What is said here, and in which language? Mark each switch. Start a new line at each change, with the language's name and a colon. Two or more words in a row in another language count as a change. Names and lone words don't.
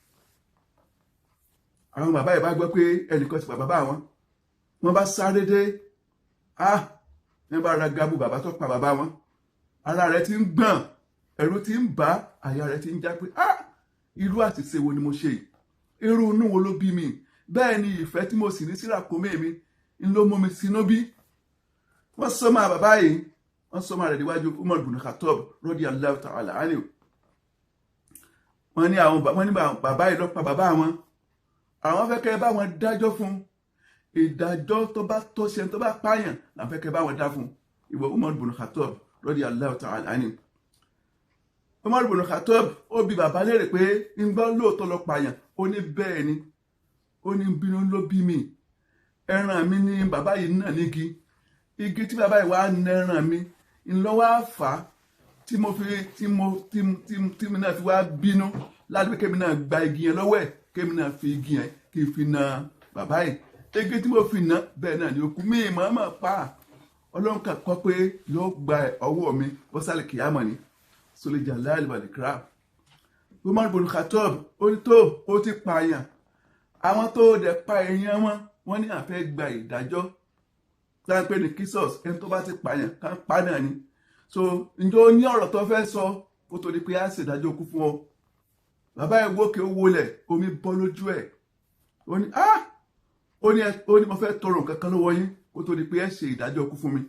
Yoruba: àwọn bàbá yìí bá gbọ́ pé ẹnìkan ti pa bàbá wọn wọ́n bá sáré dé wọ́n bá ra gabu bàbá tó pa bàbá wọn ara rẹ̀ ti ń gbọ̀n, ẹ̀rù ti ń bà, àyà rẹ̀ ti ń já pé irú àṣìṣe wo ni mo ṣe yìí, irú inú wo ló bí mi, bẹ́ẹ̀ ni ìfẹ́ tí mo sì ní sí ràkúnmí mi ń ló mú mi sínú bí. Wọ́n sọ máa bàbá yìí, wọ́n sọ máa rẹ̀ níwájú Umar ibn Khattab
Arabic: رضي الله تعالى عنه.
Yoruba: Wọ́n ní bàbá yìí ló pa bàbá wọn, àwọn fẹ́ kẹ́ bá wọn dájọ́ fún ìdájọ́ tó bá tó ṣe tó bá pààyàn, là fẹ́ kẹ́ bá wọn dá fún ìwọ Umar ibn Khattab
Arabic: رضي الله تعالى عنه.
Yoruba: Umar ibn Khattab ó bi bàbá léèrè pé ń gbọ́ lóòótọ́ ló pààyàn, ó ní bẹ́ẹ̀ ni, ó ní bínú ló bí mi, ẹran mi ní bàbá yìí náà nígi, igi tí bàbá yìí wá ń ẹran mi ńlọ́wọ́ àfà tí mi náà fi wá bínú láti pé kémi náà gba igi yẹn lọ́wọ́ ẹ̀, kémi náà fi igi yẹn kí n fi na bàbá yìí, igi tí mo fi na bẹ́ẹ̀ náà ni ó kú, mi màmá pa Ọlọ́run kan kọ́ pé yóò gba ọwọ́ mi bọ́sálẹ̀ kìyàmọ̀ ni sọlẹ̀
Arabic: جلال والإكرام.
Yoruba: Umar ibn Khattab ó ní tó ó ti pààyàn, àwọn tó dẹ̀ pa èèyàn wọn ní àfẹ́ gba ìdájọ́ táńpẹ́ ní kisos, ẹni tó bá ti pààyàn kan pa náà ni. So ǹjẹ́ ó ní ọ̀rọ̀ tó fẹ́ sọ kó tó di pé á ṣèdájọ́ okú fún ọ. Bàbá ẹ̀ wókè ó wọlẹ̀, omi bọ́ lójú ẹ̀, ó ní mo fẹ́ tọrọ nǹkan kan lọ́wọ́ yín kó tó di pé ẹ ṣe ìdájọ́ okú fún mi.